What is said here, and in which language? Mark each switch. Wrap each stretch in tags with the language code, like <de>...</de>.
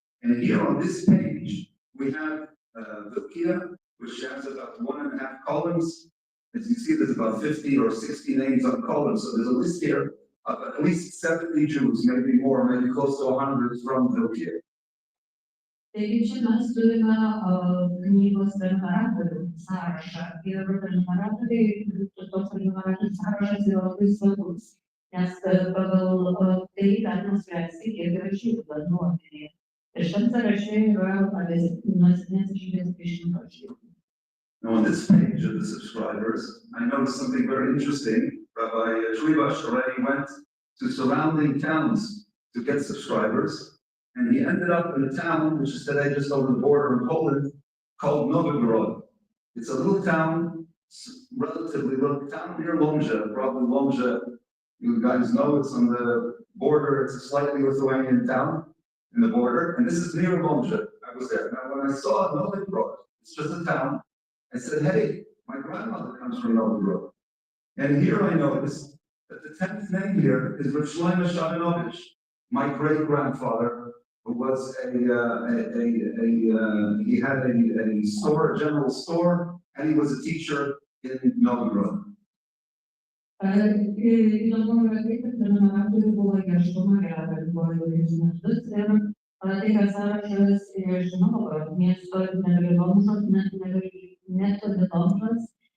<en>And here on this page, we have Vilkija, which has about 1.5 columns. As you see, there's about 50 or 60 names on columns. So there's a list here of at least 70 Jews, maybe more, maybe close to 100 from Vilkija.</en> <lt>Taigi čia mes turime knygos prenumeratorių sąrašą ir prenumeratoriai, toks prenumeratorių sąrašas yra labai svarbus, nes pagal tai galima spręsti, kiek yra žydų nuomonėje. Ir šiam sąraše yra nuo 70 iki 100 žydų.</lt> <en>Now on this page of the subscribers, I noticed something very interesting. Rabbi Trivash already went to surrounding towns to get subscribers, and he ended up in a town which is today just over the border in Poland, called Novograd. It's a little town, relatively little town near Lomza, probably Lomza. You guys know it's on the border, it's a slightly Lithuanian town in the border, and this is near Lomza. I was there. Now when I saw Novograd, it's just a town, I said, hey, my grandmother comes from Novograd. And here I noticed that the 10th name here is Rav Shlomo Shabinovich, my great-grandfather, who was he had a store, a general store, and he was a teacher in Novograd.</en> <lt>Įdomu yra tai, kad prenumeratorių buvo ieškoma ilgus metus ir tai sąrašas iš Novograd miesto netoli Lomžos, netoli Lomžos.</lt>